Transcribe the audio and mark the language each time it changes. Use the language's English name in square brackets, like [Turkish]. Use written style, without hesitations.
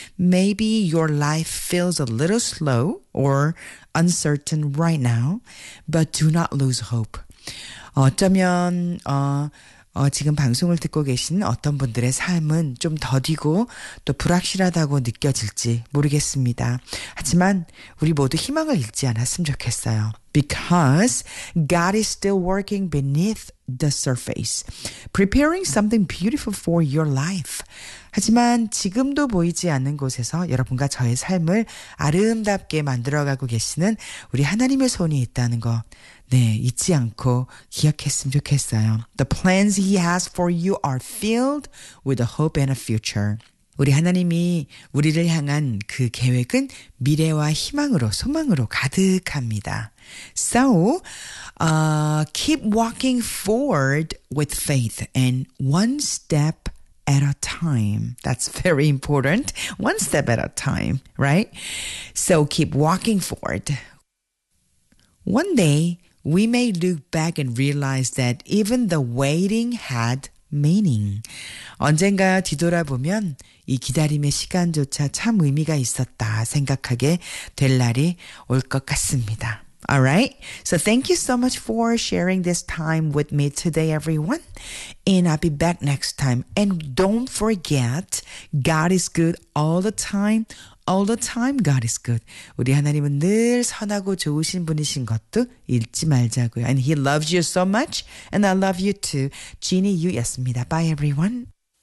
[English] Maybe your life feels a little slow or uncertain right now, but do not lose hope. [Korean] 어쩌면 지금 방송을 듣고 계신 어떤 분들의 삶은 좀 더디고 또 불확실하다고 느껴질지 모르겠습니다. 하지만 우리 모두 희망을 잃지 않았으면 좋겠어요. [English] Because God is still working beneath the surface, preparing something beautiful for your life. [Korean] 하지만 지금도 보이지 않는 곳에서 여러분과 저의 삶을 아름답게 만들어가고 계시는 우리 하나님의 손이 있다는 거, 네, 잊지 않고 기억했으면 좋겠어요. [English] The plans He has for you are filled with a hope and a future. [Korean] 우리 하나님이 우리를 향한 그 계획은 미래와 희망으로, 소망으로 가득합니다. [English] So, keep walking forward with faith and one step at a time. That's very important. One step at a time, right? So, keep walking forward. One day, we may look back and realize that even the waiting had meaning. [Korean] 언젠가 뒤돌아보면 이 기다림의 시간조차 참 의미가 있었다 생각하게 될 날이 올 것 같습니다. [English] All right. So thank you so much for sharing this time with me today, everyone. And I'll be back next time. And don't forget, God is good all the time. All the time, God is good. [Korean] 우리 하나님은 늘 선하고 좋으신 분이신 것도 잊지 말자고요. [English] And He loves you so much. And I love you too. Jeannie Yu였습니다. Bye, everyone.